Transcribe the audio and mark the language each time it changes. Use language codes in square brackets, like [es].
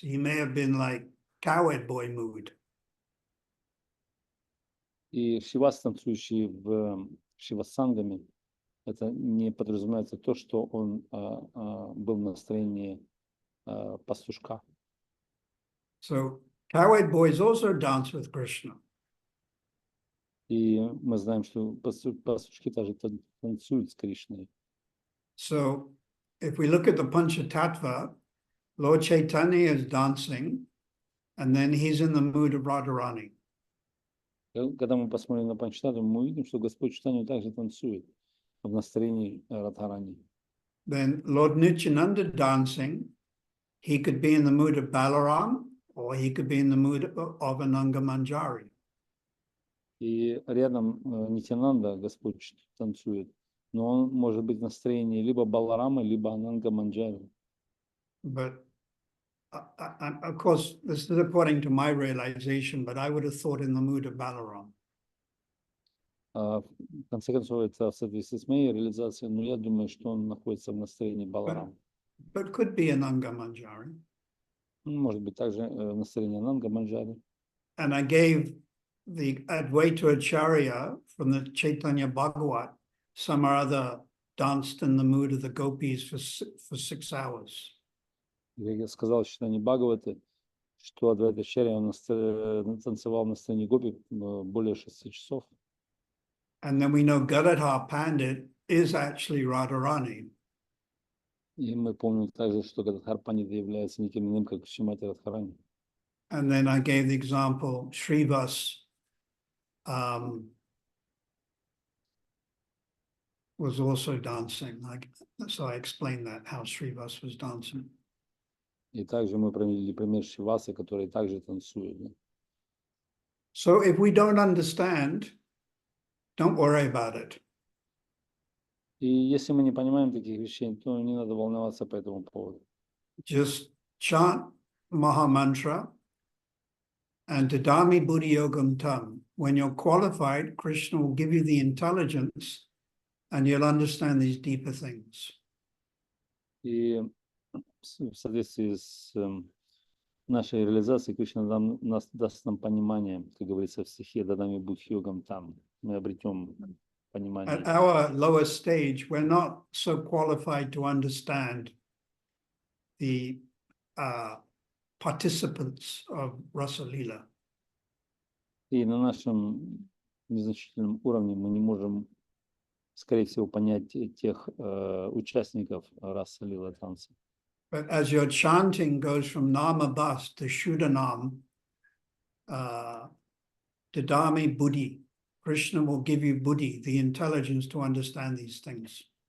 [en] He may have been like cowherd boy mood. [ru] И Шивас, танцующий в Шивасангаме, это не подразумевается то, что он был в настроении пастушка. [en] So cowherd boys also dance with Krishna. [ru] И мы знаем, что пастушки также танцуют с Кришной. [en] So if we look at the Panchatattva, Lord Chaitanya is dancing, and then he's in the mood of Radharani. [ru] Когда мы посмотрим на Панчататтву, мы увидим, что Господь Чайтанья также танцует в настроении Радхарани. [en] Then Lord Nityananda dancing, he could be in the mood of Balaram, or he could be in the mood of Ananga Manjari. [ru] И рядом Нитянанда Господь танцует, но он может быть в настроении либо Баларама, либо Ананга Манджари. [en] But of course, this is according to my realization, but I would have thought in the mood of Balaram. [ru] В конце концов, это в соответствии с моей реализацией, но я думаю, что он находится в настроении Баларама. [en] But could be Ananga Manjari. [ru] Может быть, также в настроении Ананга Манджари. [en] And I gave the Advaita Acharya from the Chaitanya Bhagavat, some or other danced in the mood of the gopis for 6 hours. [ru] Я сказал, что не Бхагаваты, что Адвайта Ачарья, он танцевал в настроении гопи более 6 часов. [en] And then we know Gadadhar Pandit is actually Radharani. [ru] И мы помним также, что Гададхар Пандит является никем иным, как Шримати Радхарани. [en] And then I gave the example, Srivas was also dancing. So I explained that, how Srivas was dancing. [ru] И также мы привели пример Шивасы, который также танцует. [en] So if we don't understand, don't worry about it. [ru] И если мы не понимаем таких вещей, то не надо волноваться по этому поводу. [en] Just chant Maha Mantra and Tadami Buddhi Yogam Tam. When you're qualified, Krishna will give you the intelligence and you'll understand these deeper things. [ru] И в соответствии с нашей реализацией Кришна даст нам понимание, как говорится в стихе «Дадами Будхи Йогам там». Мы обретем понимание. [en] At our lower stage, we're not so qualified to understand the participants of Rasa Leela. [ru] И на нашем незначительном уровне мы не можем, скорее всего, понять тех участников расы лила танца. [en] But as your chanting goes from Namabas to Shuddhanam, Didami Buddhi, Krishna will give you Buddhi, the intelligence to understand these things.